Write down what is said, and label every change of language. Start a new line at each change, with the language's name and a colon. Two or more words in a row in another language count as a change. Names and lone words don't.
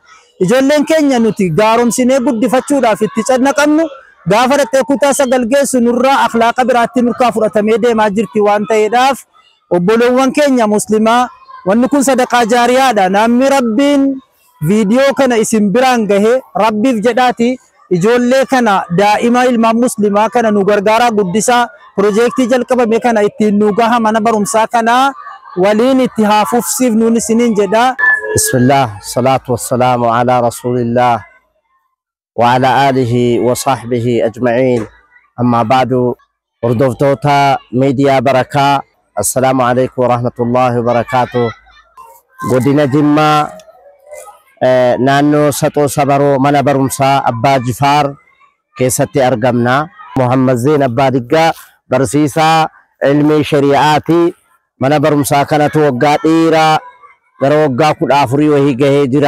Oromo: Ijoolleen keenya nuti gaaromsinee guddifachuudhaaf itti cannaqannu gaafa dhaqee kutaa 9 geessu nurraa akhlaaqa biraatti nurkaa fudhatamee deemaa jirti waan ta'eedhaaf obboleewwan keenya muslimaa wanni kun sadaqaa jaariyaadha. Namni rabbiin viidiyoo kana isin biraan gahe rabbiif jedhaati ijoollee kana daa'ima ilmaan muslimaa kana nu gargaaraa guddisaa piroojeektii jalqabame kana ittiin nu gaha mana barumsaa kana waliin itti haafufsiifnuun isiniin jedha.
Arabic: بسم الله، الصلاة والسلام على رسول الله وعلى آله وصحبه أجمعين. أما بعد
Oromo: hordoftoota miidiyaa Barakaa
Arabic: السلام عليكم ورحمة الله وبركاته.
Oromo: godina Jimmaa naannoo Saxoo Sabaroo mana barumsaa Abbaa Jifaar keessatti argamna. Muhammad Zeen Abbaa Diggaa barsiisaa ilmii shari'aati. Mana barumsaa kanatu waggaa dheeraa gara waggaa 14 wahii gahee jira.